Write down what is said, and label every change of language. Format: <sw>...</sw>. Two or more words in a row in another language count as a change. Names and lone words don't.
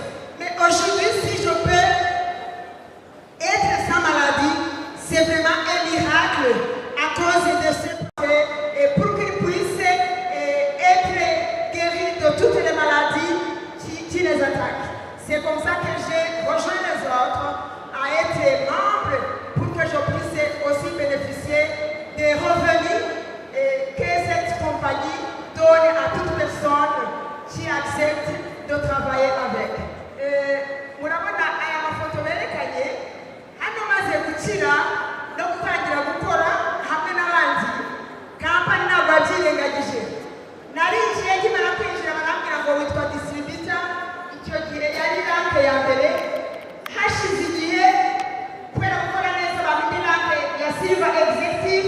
<fr>Mais aujourd'hui, si je peux être sans maladie, c'est vraiment un miracle à cause de ce projet et pour qu'il puisse être guéri de toutes les maladies qui les attaquent. C'est comme ça que j'ai rejoint les autres à être membre pour que je puisse aussi bénéficier des revenus que cette compagnie donne à toute personne qui accepte de travailler avec.</fr> <rw>Murabona aya mafoto berekanye hano maze gukira no gutangira gukora hamwe n'abandi kampani ntabwo yabyirengagije. Narinjiye nkimara kwinjira barambwira ngo witwa distributor. Icyo gihe yari ranke ya mbere. Hashize igihe kubera gukora neza bampa ranke ya</rw> <en>silver executive.</en>